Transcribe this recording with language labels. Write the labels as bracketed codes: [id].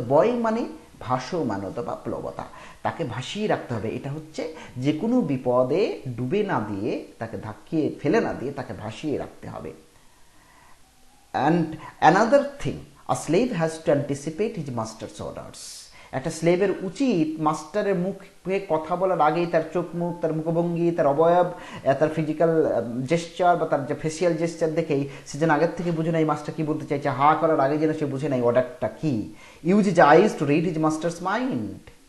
[bn] তো বয় মানে ভাসমানতা বা প্লবতা, তাকে ভাসিয়ে রাখতে হবে। এটা হচ্ছে যে কোনো বিপদে ডুবে না দিয়ে, তাকে ধাক্কিয়ে ফেলে না দিয়ে তাকে ভাসিয়ে রাখতে হবে। [en] And another thing, a slave has to anticipate his master's orders. [bn] একটা স্লেভের উচিত মাস্টারের মুখে কথা বলার আগেই তার চোখ মুখ, তার মুখভঙ্গি, তার অবয়ব, তার ফিজিক্যাল জেস্চার বা তার যে ফেসিয়াল জেস্চার দেখেই সে যেন আগের থেকে বুঝে নেয় মাস্টার কি বলতে চাইছে। হা করার আগে যেন সে বুঝে নেয় অর্ডারটা কি। [en] Use his eyes to read his master's mind.